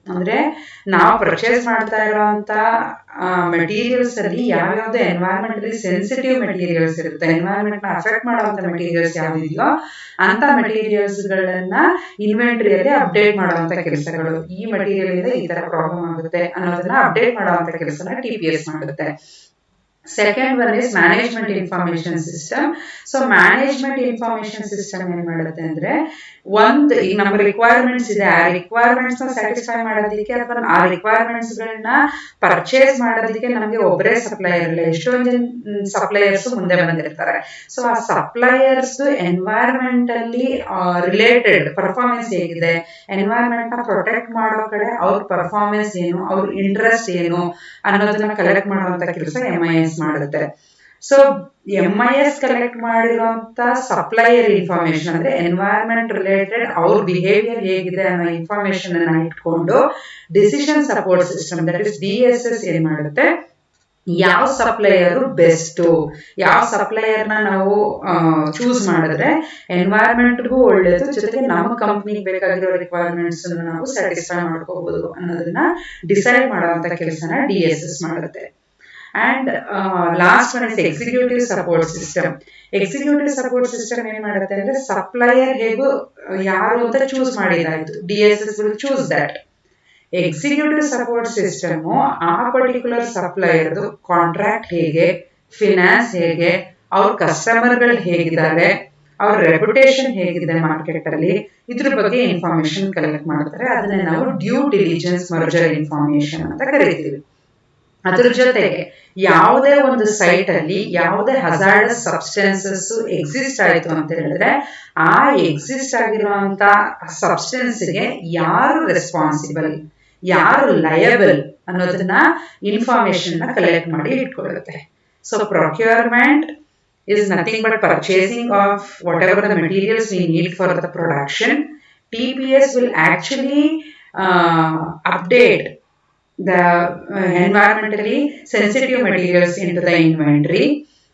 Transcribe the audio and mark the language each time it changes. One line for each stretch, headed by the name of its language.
Kannada: ಅಂದ್ರೆ ನಾವು ಪರ್ಚೇಸ್ ಮಾಡ್ತಾ ಇರುವಂತ ಮೆಟೀರಿಯಲ್ಸ್ ಅಲ್ಲಿ ಯಾವ್ಯಾವ್ದು ಎನ್ವೈರನ್ಮೆಂಟಲಿ ಸೆನ್ಸಿಟಿವ್ ಮೆಟೀರಿಯಲ್ಸ್ ಇರುತ್ತೆ, ಎನ್ವೈರನ್ಮೆಂಟ್ ನ ಅಫೆಕ್ಟ್ ಮಾಡುವಂತ ಮೆಟೀರಿಯಲ್ಸ್ ಯಾವ್ದಿದೆಯೋ ಅಂತ ಮೆಟೀರಿಯಲ್ಸ್ ಗಳನ್ನ ಇನ್ವೆಂಟರಿಯಲ್ಲಿ ಅಪ್ಡೇಟ್ ಮಾಡುವಂತ ಕೆಲಸಗಳು. ಈ ಮೆಟೀರಿಯಲ್ ಇಂದ ಈ ತರ ಪ್ರಾಬ್ಲಮ್ ಆಗುತ್ತೆ ಅನ್ನೋದನ್ನ ಅಪ್ಡೇಟ್ ಮಾಡುವಂತ ಕೆಲಸನ TPS ಮಾಡುತ್ತೆ.
English: Second one is management information system.
Kannada: So management information system ಏನು ಮಾಡುತ್ತೆ ಅಂದ್ರೆ ಒಂದು ಈಗ ನಮ್ಮ ರಿಕ್ವೈರ್ಮೆಂಟ್ಸ್ ಇದೆ, ಆ ರಿಕ್ವೈರ್ಮೆಂಟ್ಸ್ ನ ಸ್ಯಾಟಿಸ್ಫೈ ಮಾಡೋದಕ್ಕೆ ಅಥವಾ ಆ ರಿಕ್ವೈರ್ಮೆಂಟ್ಸ್ ಗಳನ್ನ ಪರ್ಚೇಸ್ ಮಾಡೋದಕ್ಕೆ ನಮಗೆ ಒಬ್ಬರೇ ಸಪ್ಲೈಯರ್ ಇಲ್ಲ, ಎಷ್ಟೊಂದು ಜನ ಸಪ್ಲೈಯರ್ಸ್ ಮುಂದೆ ಬಂದಿರ್ತಾರೆ. ಸೊ ಆ ಸಪ್ಲೈಯರ್ಸ್ ಎನ್ವೈರನ್ಮೆಂಟ್ ಅಲ್ಲಿ ರಿಲೇಟೆಡ್ ಪರ್ಫಾರ್ಮೆನ್ಸ್ ಹೇಗಿದೆ, ಎನ್ವೈರನ್ಮೆಂಟ್ ನ ಪ್ರೊಟೆಕ್ಟ್ ಮಾಡೋ ಕಡೆ ಅವ್ರ ಪರ್ಫಾರ್ಮೆನ್ಸ್ ಏನು, ಅವ್ರ ಇಂಟ್ರೆಸ್ಟ್ ಏನು ಅನ್ನೋದನ್ನ ಕಲೆಕ್ಟ್ ಮಾಡುವಂತ ಕೆಲಸ MIS ಮಾಡುತ್ತೆ. ಸೊ MIS ಕಲೆಕ್ಟ್ ಮಾಡಿರುವಂತ ಸಪ್ಲೈಯರ್ ಇನ್ಫಾರ್ಮೇಶನ್ ಅಂದ್ರೆ ಎನ್ವೈರನ್ಮೆಂಟ್ ರಿಲೇಟೆಡ್ ಅವ್ರ ಬಿಹೇವಿಯರ್ ಹೇಗಿದೆ ಅನ್ನೋ ಇನ್ಫಾರ್ಮೇಶನ್ ಅನ್ನ ಇಟ್ಕೊಂಡು decision support system that is DSS ಏನ್ ಮಾಡುತ್ತೆ, ಯಾವ ಸಪ್ಲೈಯರ್ ಬೆಸ್ಟ್, ಯಾವ ಸಪ್ಲೈಯರ್ ನ ನಾವು ಚೂಸ್ ಮಾಡಿದ್ರೆ ಎನ್ವೈರನ್ಮೆಂಟ್ಗೂ ಒಳ್ಳೇದು, ಜೊತೆಗೆ ನಮ್ಮ ಕಂಪ್ನಿಗೆ ಬೇಕಾಗಿರೋ ರಿಕ್ವೈರ್ಮೆಂಟ್ಸ್ ನಾವು ಸ್ಯಾಟಿಸ್ಫೈ ಮಾಡ್ಕೋಬಹುದು ಅನ್ನೋದನ್ನ ಡಿಸೈಡ್ ಮಾಡುವಂತ ಕೆಲಸನ DSS ಮಾಡುತ್ತೆ.
English: And last one is executive support system.
Kannada: Executive support system ಏನ್ ಮಾಡುತ್ತೆ ಅಂದ್ರೆ ಸಪ್ಲೈಯರ್ ಹೇಗೂ ಯಾರು ಅಂತ choose ಮಾಡಿದಾಯ್ತು,
English: DSS will choose that.
Kannada: Executive support system ಆ ಪರ್ಟಿಕ್ಯುಲರ್ ಸಪ್ಲೈಯರ್ದು ಕಾಂಟ್ರಾಕ್ಟ್ ಹೇಗೆ, ಫಿನಾನ್ಸ್ ಹೇಗೆ, ಅವ್ರ ಕಸ್ಟಮರ್ಗಳು ಹೇಗಿದ್ದಾರೆ, ಅವ್ರ ರೆಪ್ಯುಟೇಷನ್ ಹೇಗಿದೆ ಮಾರ್ಕೆಟ್ ಅಲ್ಲಿ, ಇದ್ರ ಬಗ್ಗೆ ಇನ್ಫಾರ್ಮೇಶನ್ ಕಲೆಕ್ಟ್ ಮಾಡ್ತಾರೆ. ಅದನ್ನ ನಾವು ಡ್ಯೂ ಡಿಲಿಜೆನ್ಸ್ ಮರ್ಜರ್ ಇನ್ಫಾರ್ಮೇಶನ್ ಅಂತ ಕರಿತೀವಿ. ಅದ್ರ ಜೊತೆಗೆ ಯಾವುದೇ ಒಂದು ಸೈಟ್ ಅಲ್ಲಿ ಯಾವುದೇ ಹಜಾರ್ಡಸ್ ಸಬ್ಸ್ಟೆನ್ಸಸ್ ಎಕ್ಸಿಸ್ಟ್ ಆಯ್ತು ಅಂತ ಹೇಳಿದ್ರೆ ಆ ಎಕ್ಸಿಸ್ಟ್ ಆಗಿರುವಂತ ಸಬ್ಸ್ಟೆನ್ಸ್ ಗೆ ಯಾರು ರೆಸ್ಪಾನ್ಸಿಬಲ್, ಯಾರು ಲಯಬಲ್ ಅನ್ನೋದನ್ನ ಇನ್ಫಾರ್ಮೇಶನ್ ನ ಕಲೆಕ್ಟ್ ಮಾಡಿ ಇಟ್ಕೊಳ್ಳುತ್ತೆ.
English: So procurement is nothing but purchasing of whatever the materials we need for the production. TPS will actually update the environmentally sensitive materials into the inventory.